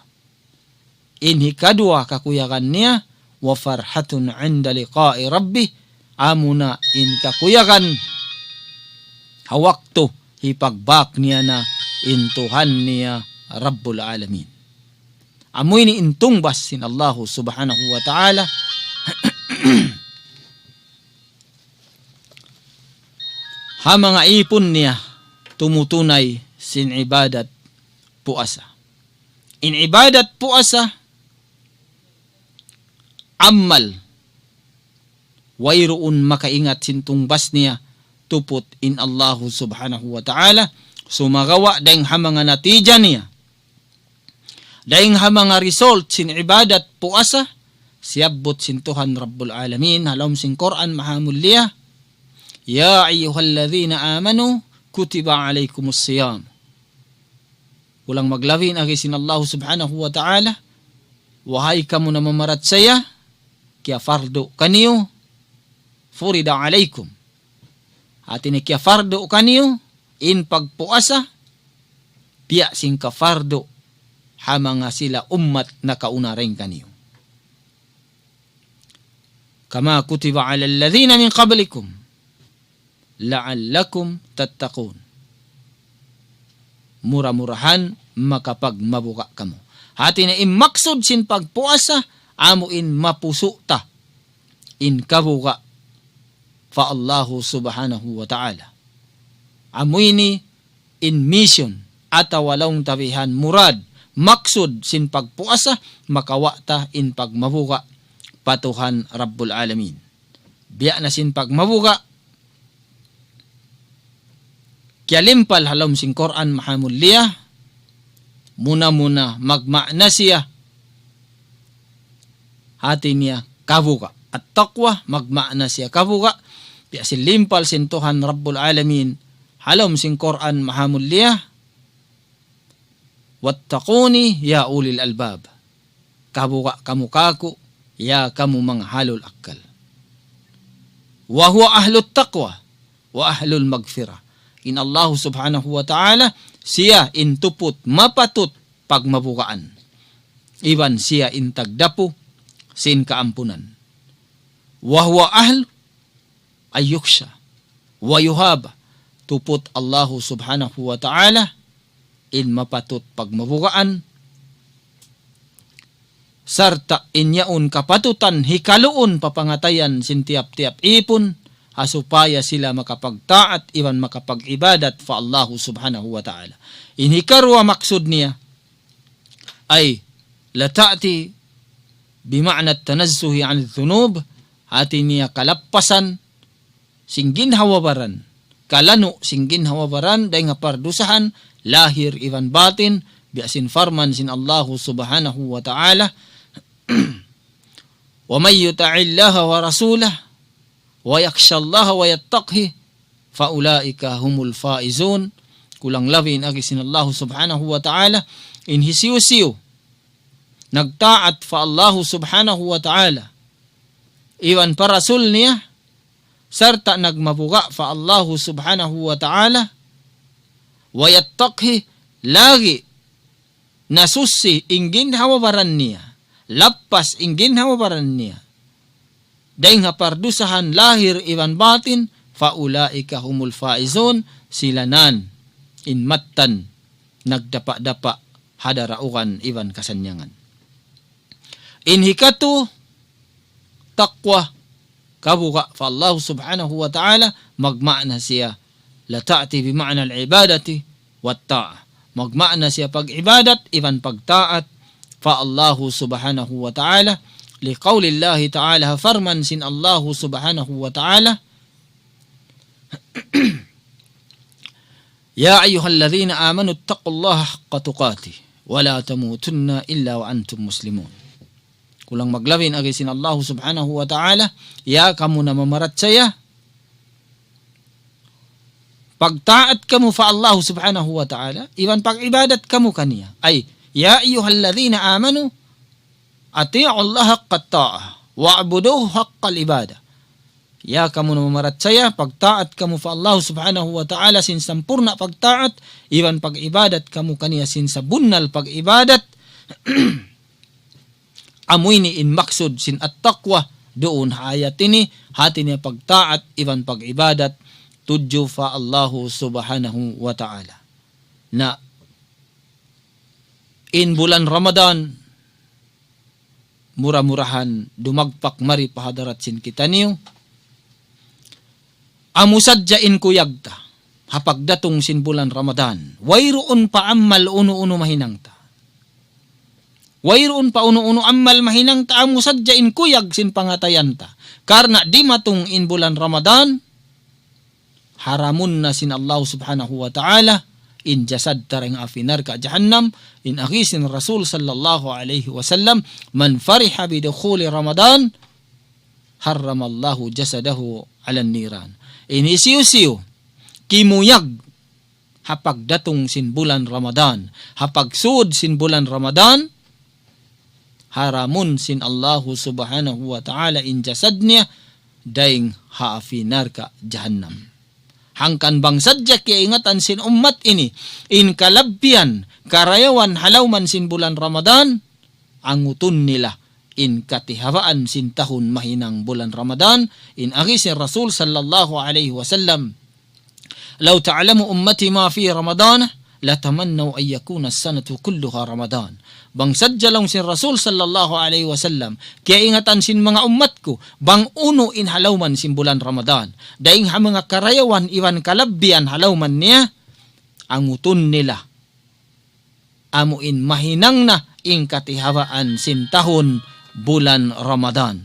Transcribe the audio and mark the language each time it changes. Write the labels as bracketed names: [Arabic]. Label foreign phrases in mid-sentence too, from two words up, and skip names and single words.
[Tausug] Inhi kadua kakuyagan niya [Arabic] وفرحة عند لقاء ربه [Tausug] amuna in kakuyagan hawaktu hipagbak niya na in Tuhan niya [Arabic] رب العالمين. [Tausug] Amoy ni intungbas sin Allah [Arabic] سبحانه وتعالى [Tausug] ha mga ipon niya tumutunay sin ibadat puasa. In ibadat puasa amal wayroon makaingat sin tungbas niya tupot in Allah [Arabic] سبحانه وتعالى [Tausug] sumagawa dahing hamanga natija niya dahing hamanga result sin ibadat puasa siyabot sin Tuhan [Arabic] رب العالمين [Tausug] halom sin Quran mahamuliyah [Arabic] يا أيها الذين آمنوا كتب عليكم الصيام. [Tausug] Ulang maglawin agi sin Allah [Arabic] سبحانه وتعالى [Tausug] wahai kamu na mamarat saya kya fardo kaniyo [Arabic] فرض عليكم [Tausug] atini kya fardo kaniyo in pagpuasa piya sing kafardo hamanga sila ummat na kaunareng kaniyo. [Arabic] كما كتب على الذين من قبلكم لعلكم تتقون. [Tausug] Murah-murahan makapagmabuka kamo. Hati na imaksud sin pagpuasa amo in mapuso ta in kabuka fa Allahu [Arabic] سبحانه وتعالى. [Tausug] Amoy ni in mission atawalong tabihan murad maksud sin pagpuasa makawata in pagmabuka patuhan [Arabic] رب العالمين. [Tausug] Biya na sin pagmabuka kialimpal halom sin Quran mahamuliyah muna-muna magmakna siya hati niya kabuka at taqwa magmakna siya kabuka piya silimpal sin Tuhan [Arabic] رب العالمين [Tausug] halom sin Quran mahamuliyah [Arabic] واتقون يا أولي الألباب [Tausug] kabuka kamu kaku ya kamu mga [Arabic] أهل العقل وهو أهل التقوى وأهل المغفرة. [Tausug] In Allah [Arabic] سبحانه وتعالى [Tausug] siya intupot mapatut pagmabukaan. Iban siya intagdapo sin kaampunan. [Arabic] وهو أهل أن يخشى ويهاب [Tausug] tupot Allah [Arabic] سبحانه وتعالى [Tausug] in mapatut pagmabukaan sarta inyaon kapatutan hikaluon papangatayan sin tiap-tiap ipon asupaya sila makapagtaat iban makapag-ibadat fa Allah [Arabic] سبحانه وتعالى. [Tausug] Inhikarwa maksud niya ay [Arabic] لا تأتي بمعنى التنزه عن الذنوب [Tausug] hati niya kalappasan singgin hawabaran kalano singgin hawabaran day nga pardusahan lahir iban batin biasin farman sin Allah [Arabic] سبحانه وتعالى ومن يطع الله ورسوله ويخش الله ويتقه فأولئك هم الفائزون. [Tausug] Kulang labin agi sin Allah [Arabic] سبحانه وتعالى [Tausug] in hisiyo-siyo nagtaat fa Allah [Arabic] سبحانه وتعالى [Tausug] iwan pa rasul niya sarta nagmabuga fa Allah [Arabic] سبحانه وتعالى ويتقه [Tausug] lagi nasusi inggin hawabaran niya lappas inggin hawabaran niya dahil nga pardusahan lahir iwan batin [Arabic] فأولئك هم الفائزون, [Tausug] silanan in mattan nagdapa-dapa hadaraukan iban kasanyangan. In hikatu taqwa kabuka fa Allah [Arabic] سبحانه وتعالى [Tausug] magma'na siya [Arabic] لا تأتي بمعنى العبادة والطاعة. [Tausug] Magma'na siya pag-ibadat iban pagtaat fa Allah [Arabic] سبحانه وتعالى لقول الله تعالى [Tausug] farman sin Allah [Arabic] سبحانه وتعالى يا أيها الذين آمنوا اتقوا الله حق تقاته ولا تموتن إلا وأنتم مسلمون. [Tausug] Kulang maglawin agi sin Allah [Arabic] سبحانه وتعالى, [Tausug] ya kamu na mamarat saya, pagtaat kamu fa Allah [Arabic] سبحانه وتعالى, [Tausug] iwan pag-ibadat kamu kaniya. Ay, [Arabic] يا أيها الذين آمنوا أطيعوا الله حق الطاعة واعبدوه حق العبادة. [Tausug] Ya kamu na mamarat saya, pagtaat kamu fa Allah [Arabic] سبحانه وتعالى [Tausug] sin sampurna pagtaat, iwan pag-ibadat kamu kaniya sin sabunnal pag-ibadat, amoy ni in maksud sin at-taqwa, doon hayat ini, hati niya pagtaat, iwan pag-ibadat, tudyo fa Allah [Arabic] سبحانه وتعالى. [Tausug] Na, in bulan Ramadan, murah-murahan, dumagpak mari pahadarat sin kita niyo, amusadjain kuyagta, hapagdatong sin bulan Ramadan, wayroon pa ammal uno-uno mahinangta. Wayroon pa uno-uno ammal mahinangta, amusadjain kuyag sin pangatayanta. Karena di matong in bulan Ramadan, haramun na sin Allah [Arabic] سبحانه وتعالى, [Tausug] in jasad tarang afinar ka jahannam, in agisin Rasul [Arabic] صلى الله عليه وسلم, من فرح بدخول رمضان حرم الله جسده على النيران. [Tausug] Inisiyo-siyo, kimuyag, hapag datong sin bulan Ramadan, hapag sud sin bulan Ramadan, haramun sin Allahu [Arabic] سبحانه وتعالى [Tausug] in jasad niya, daing haafinar ka jahannam. Hangkan bang sadya kaya ingatan sin ummat ini, in kalabbian, karayawan halawman sin bulan Ramadan, angutun nila, in katihawaan sin tahun mahinang bulan Ramadan, in agisin Rasul [Arabic] صلى الله عليه وسلم, لو تعلم أمتي ما في رمضان لتمنوا أن تكون السنة كلها رمضان. [Tausug] Bang sadya lang sin Rasul [Arabic] صلى الله عليه وسلم, [Tausug] kaya ingatan sin mga ummat ko, bang uno in halawman sin bulan Ramadan, daing ha mga karayawan iwan kalabbian halawman niya, angutun nila, amuin mahinang na in katihawaan sin tahun bulan Ramadan.